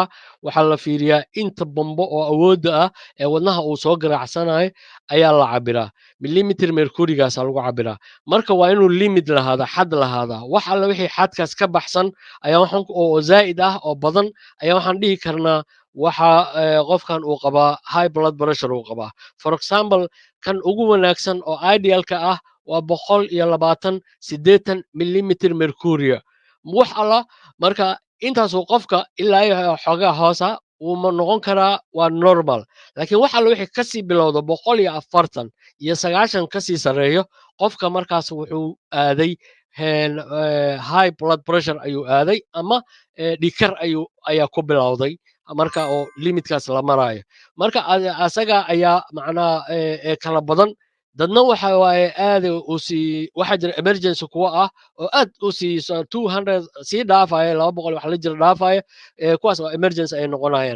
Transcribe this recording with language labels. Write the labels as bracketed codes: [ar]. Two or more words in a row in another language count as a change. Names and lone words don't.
[so] waxaa la fiiriyaa inta bombo oo awoodda ah ee wadnaha uu soo garaacsanayo ayaa la cabiraa. [en] millimeter mercury- [so] gaasa lagu cabiraa. marka waa inuu limit lahaada, xad lahaada. wax alla wixii xadkaas ka baxsan ayaa waxaan oo zaa'id ah oo badan ayaa waxaan dhihi karnaa waxa qofkan uu qabaa [en] high blood pressure [so] uu qabaa. [en] for example [so] kan ugu wanaagsan oo idealka ah waa 120-80 [en] millimeter mercury. [so] wax alla marka intaasuu qofka ilaa iyo xoogaa hoosa wuu noqon karaa waa normal. laakiin wax alla wixii kasii bilowda 140 iyo 90 kasii sareeyo qofka markaas wuxuu aaday [en] high blood pressure [so] ayuu aaday ama dhiigkar ayaa ku bilowday marka oo limitkaas la maraayo. marka asaga ayaa macnaha kala badan. dadna waxa waaye aad u sii waxa jira emergency kuwa ah oo aad u sii 200 sii dhaafaya 200 wax la jira dhaafaya kuwaas oo emergency ay noqonayaan.